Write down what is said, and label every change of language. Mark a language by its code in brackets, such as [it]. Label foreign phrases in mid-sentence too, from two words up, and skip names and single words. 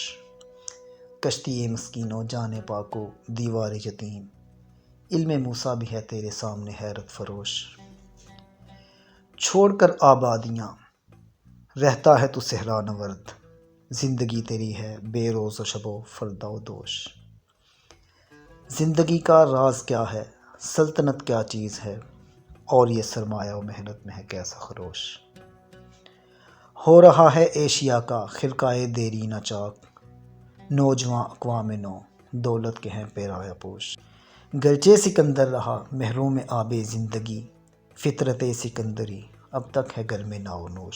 [ur] کشتی مسکینوں جان پاکو دیوار یتیم، علم موسیٰ بھی ہے تیرے سامنے حیرت فروش۔ چھوڑ کر آبادیاں رہتا ہے تو صحرا نورد، زندگی تیری ہے بے روز و شب و فردا و دوش۔ زندگی کا راز کیا ہے، سلطنت کیا چیز ہے، اور یہ سرمایہ و محنت میں ہے کیسا خروش۔ ہو رہا ہے ایشیا کا خرقۂ دیرینہ چاک، نوجواں اقوام نو دولت کے ہیں پیرایا پوش۔ گرچہ سکندر رہا محروم آب زندگی، فطرت سکندری اب تک ہے گرم ناو نوش۔